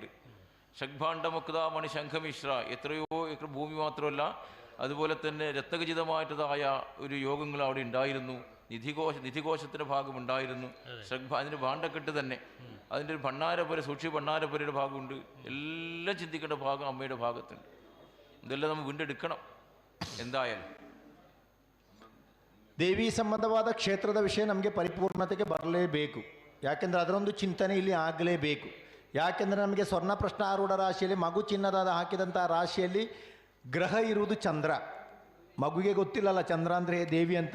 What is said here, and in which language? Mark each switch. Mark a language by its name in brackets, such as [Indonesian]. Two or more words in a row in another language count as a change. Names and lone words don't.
[Sanskrit] ഷഡ്ഭാണ്ഡമുക്താമണി ശംഖമിശ്ര, [Malayalam] എത്രയോ ഏക്കർ ഭൂമി മാത്രമല്ല, അതുപോലെ തന്നെ രത്നഖചിതമായിട്ടതായ ഒരു യോഗങ്ങൾ അവിടെ ഉണ്ടായിരുന്നു. നിധികോശത്തിൻ്റെ ഭാഗമുണ്ടായിരുന്നു. അതിൻ്റെ ഭാണ്ഡക്കെട്ട് തന്നെ, അതിൻ്റെ ഒരു ഭണ്ണാരപ്പുര, സൂക്ഷ്മ ഭണ്ണാരപ്പുരയുടെ ഭാഗമുണ്ട്. എല്ലാം ചിന്തിക്കേണ്ട ഭാഗം അമ്മയുടെ ഭാഗത്തുണ്ട്. ഇതെല്ലാം നമ്മൾ വീണ്ടെടുക്കണം എന്തായാലും. [Kannada] ದೇವಿ ಸಂಬಂಧವಾದ ಕ್ಷೇತ್ರದ ವಿಷಯ ನಮಗೆ ಪರಿಪೂರ್ಣತೆಗೆ ಬರಲೇಬೇಕು. ಯಾಕೆಂದರೆ ಅದರೊಂದು ಚಿಂತನೆ ಇಲ್ಲಿ ಆಗಲೇಬೇಕು. ಯಾಕೆಂದರೆ ನಮಗೆ ಸ್ವರ್ಣ ಪ್ರಶ್ನಾರೂಢ ರಾಶಿಯಲ್ಲಿ ಮಗು ಚಿನ್ನದ ಹಾಕಿದಂಥ ರಾಶಿಯಲ್ಲಿ ಗ್ರಹ ಇರುವುದು ಚಂದ್ರ. ಮಗುವಿಗೆ ಗೊತ್ತಿಲ್ಲಲ್ಲ ಚಂದ್ರ ಅಂದರೆ ದೇವಿ ಅಂತ.